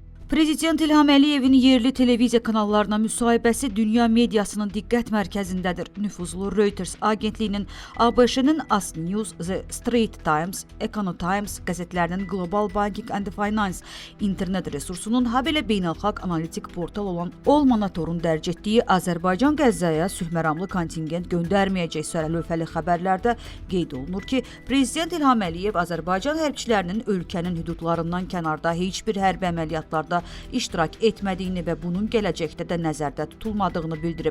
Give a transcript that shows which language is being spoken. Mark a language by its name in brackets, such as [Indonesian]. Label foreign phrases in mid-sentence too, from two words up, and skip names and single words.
[Azerbaijani] Prezident İlham Əliyevin yerli televiziya kanallarına müsahibəsi dünya mediasının diqqət mərkəzindədir. Nüfuzlu Reuters agentliyinin, ABŞ-nin As News, The Straits Times, Econo Times qəzetlərinin Global Banking and Finance internet resursunun, habelə beynəlxalq analitik portal olan All-Monitor'un dərc etdiyi Azərbaycan Qəzzaya sülhməramlı kontingent göndərməyəcək sərəlövhəli xəbərlərdə qeyd olunur ki, Prezident İlham Əliyev Azərbaycan hərbçilərinin ölkənin hüdudlarından kənarda heç bir hərbi əməliyyatlarda iştirak etmədiyini və bunun gələcəkdə də nəzərdə tutulmadığını bildirib.